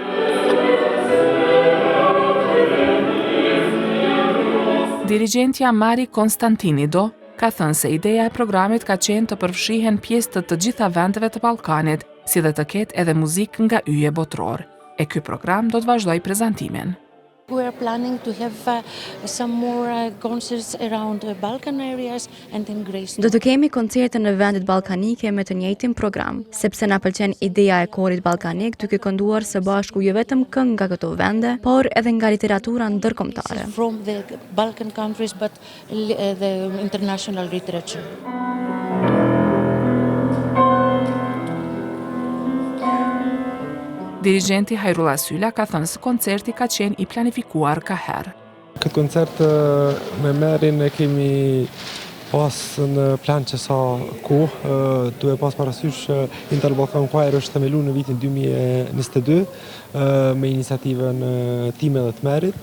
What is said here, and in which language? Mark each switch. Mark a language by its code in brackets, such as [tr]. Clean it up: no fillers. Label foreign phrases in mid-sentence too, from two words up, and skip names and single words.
[sq] Dirigjentja Mari Konstantinido ka thënë se ideja e programit ka qenë të përfshihen pjesë të gjitha vendeve të Ballkanit, si dhe të ketë edhe muzikë nga yje botror. E ky program do të vazhdojë prezantimin. [en] We are planning to have some more concerts around the Balkan areas and in Greece. [sq] Do të kemi koncerte në vendet ballkanike me të njëjtin program, sepse na pëlqen ideja e korit ballkanik duke kënduar së bashku jo vetëm këngë nga këto vende, por edhe nga literatura ndërkombëtare. [en] From the Balkan countries but the international literature. [sq] Dirigjenti Hajrullah Syla ka thënë se koncerti ka qenë i planifikuar ka herë. Këtë koncert me Merin e kemi pas në plan që sa kohë, duhe pas parasysh Interbalkan Choir është themelu në vitin 2022 me iniciativën time dhe të Merit.